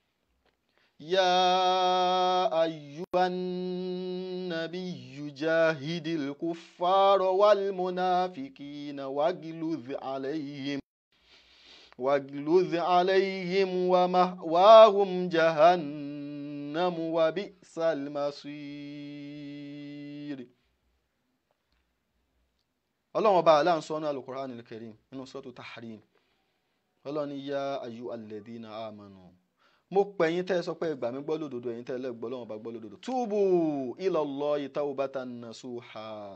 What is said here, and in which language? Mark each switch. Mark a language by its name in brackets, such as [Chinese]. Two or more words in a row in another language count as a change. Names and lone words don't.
[Arabic] يا أيها النبي جاهد الكفار والمنافقين واغلظ عليهم ومأواهم جهنم وبئس المصير. [Yoruba] Ọlọ́run ọba Allah ń sọ ní Al-Qur'an al-Karim nínú Suratu Tahrim. Ọlọ́run ní [Arabic] يا أيها الذين آمنوا, [Yoruba] mo pè yín tẹ́ sọ pé ẹ gbà mí gbọ́ lódodo, ẹ̀yin tẹ́ lẹ́ gbọ́ Ọlọ́run bá gbọ́ lódodo. [Arabic] توبوا إلى الله توبة نصوحا.